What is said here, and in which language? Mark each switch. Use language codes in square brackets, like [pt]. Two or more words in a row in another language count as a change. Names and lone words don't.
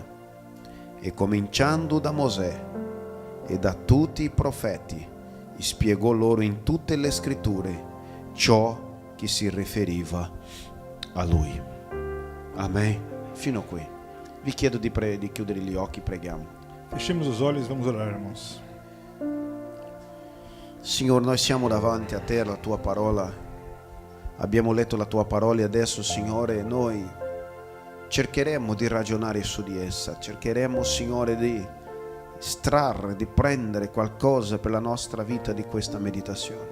[it] E cominciando da Mosè e da tutti i profeti, spiegò loro in tutte le scritture ciò che si riferiva a lui. Amen. Fino a qui. Vi chiedo di chiudere gli occhi, preghiamo. [pt] Fechemos os olhos e vamos orar, irmãos. [it] Signore, noi siamo davanti a te, la tua parola. Abbiamo letto la tua parola e adesso, Signore, noi cercheremo di ragionare su di essa. Cercheremo, Signore, di estrarre, di prendere qualcosa per la nostra vita di questa meditazione.